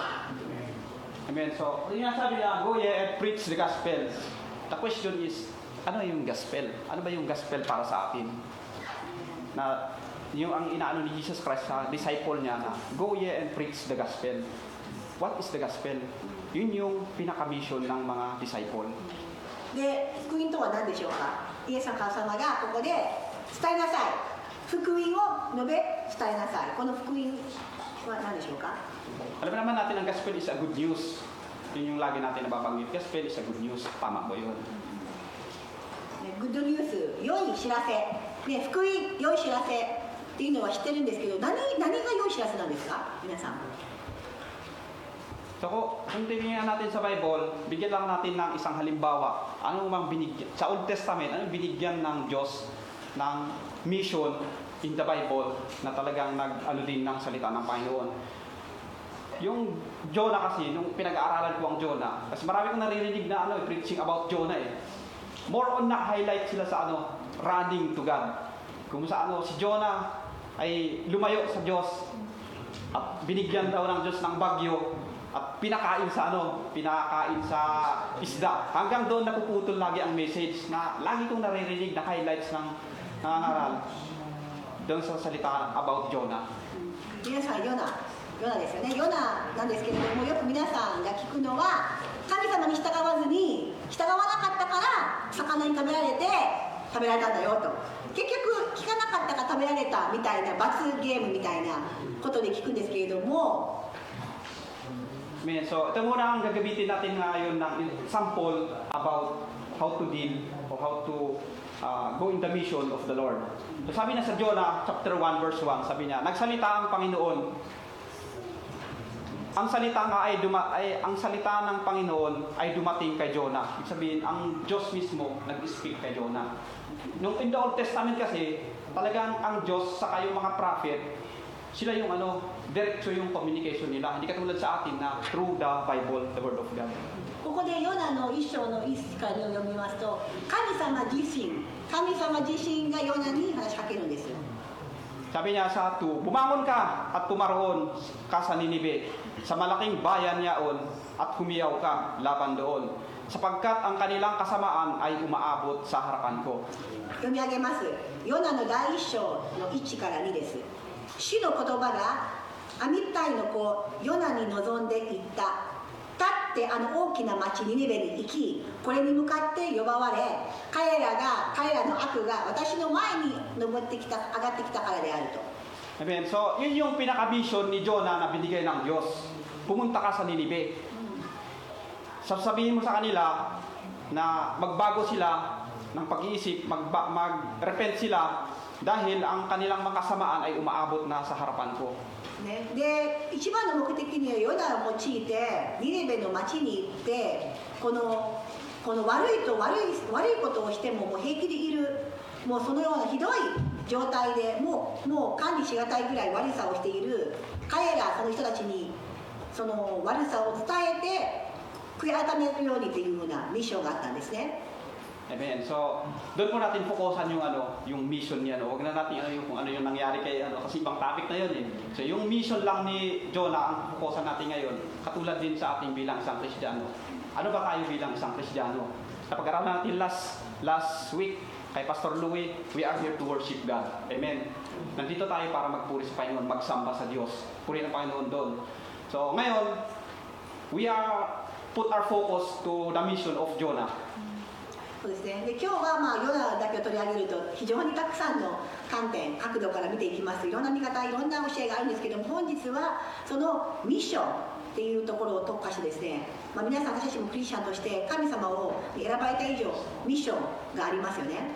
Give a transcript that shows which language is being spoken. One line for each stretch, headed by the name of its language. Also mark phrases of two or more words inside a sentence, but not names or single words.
Filipino: Amen. So, yung sabi niya,
English: go ye and preach the gospel. The question is,
Filipino: ano yung gospel? Ano ba yung gospel para sa atin? Na yung ang inaano ni Jesus Christ sa disciple niya na,
English: go ye and preach the gospel. What is the gospel?
Filipino: Yun yung pinaka-mission ng mga disciple.
Japanese: で、福音とは何でしょうか。イエス様がここで伝えなさい。福音を述べ伝えなさい。この福音は何でしょうか。
Filipino: Alam naman natin ang
English: gospel is a good news.
Filipino: Yun yung lagi natin nababanggit.
English: Gospel is a good news.
Filipino: Tama po yun.
Japanese: グッドニュース、良い知らせ、福音、良い知らせっていうのは知ってるんですけど、何が良い知らせなんですか、皆さん。
Filipino: So kung tingnan natin sa Bible, bigyan lang natin ng isang halimbawa. Ano mang binigyan sa Old Testament, ano binigyan ng Diyos ng mission
English: in the Bible
Filipino: na talagang nag-ano din ng salita ng Panginoon. Yung Jonah kasi, nung pinag-aaralan ko ang Jonah, kasi marami kong naririnig na
English: preaching about Jonah
Filipino: eh.
English: More on
Filipino: na-highlight sila sa
English: running to God.
Filipino: Kung sa si Jonah ay lumayo sa Diyos at binigyan daw ng Diyos ng bagyo at pinakain sa isda. Hanggang doon napuputol lagi ang message na lagi kong naririnig na highlights ng nangangaral doon sa salita
English: about Jonah.
Japanese: 皆さん、ヨナですよね。ヨナなんですけれども、よく皆さんが聞くのは、神様に従わずに従わなかったから魚に食べられたんだよと。結局聞かなかったから食べられたみたいな罰ゲームみたいなことで聞くんですけれども。
English: So,
Filipino: ito muna ang gagamitin natin ngayon ng
English: sample about how to deal or how to go in the mission of the Lord. So,
Filipino: sabi na sa Jonah chapter 1 verse 1, sabi niya, nagsalita ang Panginoon. Ang salita ng Panginoon ay dumating kay Jonah. Ibig sabihin, ang Diyos mismo nag-speak kay Jonah. Nung
English: in the Old Testament
Filipino: kasi, talagang ang Diyos sa kayong mga prophet, sila yung diretso yung communication nila. Hindi katulad sa atin na
English: through the Bible, the Word of God.
Japanese: ここでヨナの一章の一からを読みますと、神様自身がヨナに話しかけるんです。
Filipino: Sabi niya sa 2, bumangon ka at pumaroon ka sa Ninive, sa malaking bayan yaon at humiyaw ka laban doon, sapagkat ang kanilang kasamaan ay umaabot sa harapan ko.
Japanese: 読み上げます。ヨナの第一章の1から2です。 主の言葉がアミッタイの子ヨナに臨んでいった。立ってあの大きな町ニネベに行き、これに向かって呼ばわれ、彼らの悪が私の前に上がってきたからであると。
Filipino: Amen. So, yun yung pinaka-mission ni Jonah na binigay ng Diyos. Pumunta ka sa Ninive. Sabihin mo sa kanila na magbago sila ng pag-iisip, mag-repent sila dahil ang kanilang mga kasamaan ay umaabot na sa harapan ko.
Japanese: ね、で一番の目的にはヨナを用いてニネベの町に行ってこの悪いことをしても平気でいる、もうそのようなひどい状態でもう管理しがたいぐらい悪さをしているその人たちにその悪さを伝えて悔い改めるようにというようなミッションがあったんですね。
Filipino: Amen. So, doon po natin fokusan yung mission niya. Huwag na natin kung ano yung nangyari kay kasi ibang topic na yun eh. So, yung mission lang ni Jonah ang fokusan natin ngayon, katulad din sa ating bilang isang Kristiyano. Ano ba tayo bilang isang Kristiyano? Napag-aralan natin
English: last week
Filipino: kay Pastor Louie,
English: we are here to worship God. Amen.
Filipino: Nandito tayo para magpuri sa Panginoon, magsamba sa Diyos. Puri ng Panginoon doon. So, ngayon,
English: we are put our focus to the mission of Jonah.
Japanese: そうですね、で今日はヨナだけを取り上げると非常にたくさんの観点角度から見ていきます。いろんな見方いろんな教えがあるんですけども、本日はそのミッションっていうところを特化してですね、皆さん私たちもクリスチャンとして神様を選ばれた以上ミッションがありますよね。